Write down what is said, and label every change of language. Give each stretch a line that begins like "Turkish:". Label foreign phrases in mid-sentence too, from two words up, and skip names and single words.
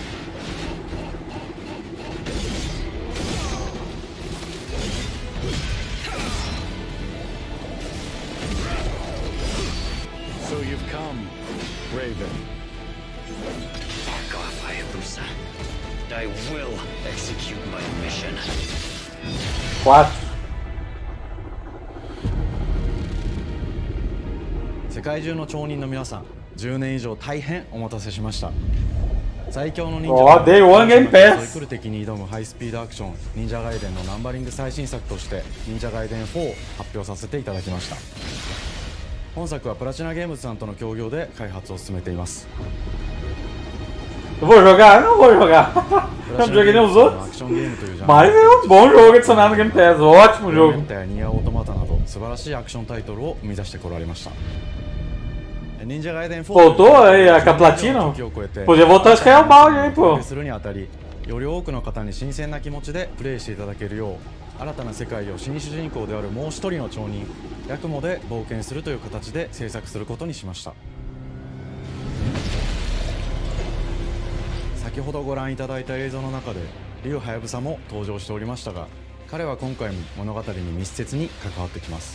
English: So you've come, Raven. Fuck off, Hayabusa. I will execute my mission. 4.
Japanese: 世界中の町人の皆さん、10年以上大変お待たせしました。最強の忍者が
English: Day One Game Pass
Japanese: 来る敵に挑むハイスピードアクション忍者ガイデンのナンバリング最新作として忍者ガイデン4を発表させていただきました。本作はプラチナゲームズさんとの協業で開発を進めています。
Portuguese: Eu vou jogar? Não vou jogar. Eu não joguei nem os outros. Mas é um bom jogo adicionado no Game Pass. Ótimo jogo.
Japanese: ニアオートマタなど素晴らしいアクションタイトルを生み出してこられました。忍者ガイデン4
Portuguese: Voltou aí a Platinum? Podia voltar a escalar o balde aí, pô.
Japanese: するにあたり、より多くの方に新鮮な気持ちでプレイしていただけるよう、新たな世界を新主人公であるもう一人の町人ヤクモで冒険するという形で制作することにしました。先ほどご覧いただいた映像の中で竜はやぶさも登場しておりましたが、彼は今回も物語に密接に関わってきます。